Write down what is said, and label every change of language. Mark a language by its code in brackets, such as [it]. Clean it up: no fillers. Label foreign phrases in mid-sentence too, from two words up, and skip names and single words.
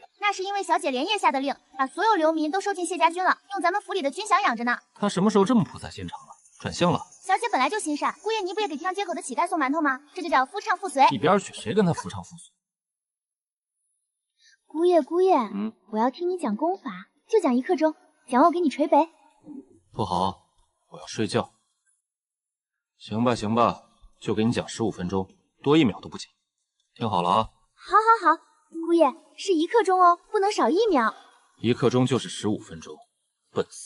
[zh] 那是因为小姐连夜下的令，把所有流民都收进谢家军了，用咱们府里的军饷养着呢。她什么时候这么菩萨心肠了？转性了？小姐本来就心善，姑爷你不也给平阳街口的乞丐送馒头吗？这就叫夫唱妇随。一边去，谁跟他夫唱妇随？姑爷，我要听你講功法，就講1刻鐘，講完我給你捶背。不好，我要睡覺。行吧，就給你講15分鐘，多1秒都不行。聽好了啊。好，姑爺是1刻鐘哦，不能少1秒。 1刻鐘就是15分鐘，笨死。